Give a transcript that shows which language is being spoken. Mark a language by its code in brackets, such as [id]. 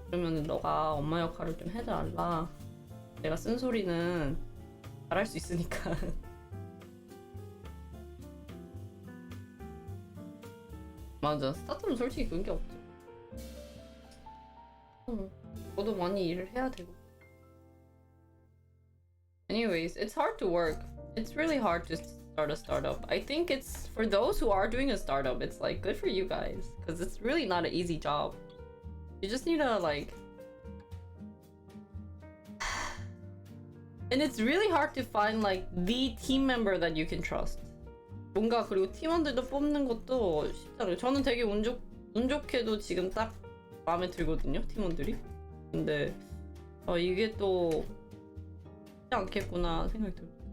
[ko] 그러면 너가 엄마 역할을 좀 해달라. 내가 쓴소리는 잘할 수 있으니까. 맞아. 스타트는 솔직히 그런 게 없죠. 저도 많이 일을 해야 되고. [en] Anyways, it's hard to work. It's really hard to start a startup. I think it's for those who are doing a startup, it's like good for you guys because it's really not an easy job. You just need to like and it's really hard to find like the team member that you can trust. [ko] 뭔가 그리고 팀원들도 뽑는 것도 쉽지 않아요. 저는 되게 운 좋게도 지금 딱 마음에 들거든요, 팀원들이. 근데 이게 또 쉽지 않겠구나 생각이 들어요.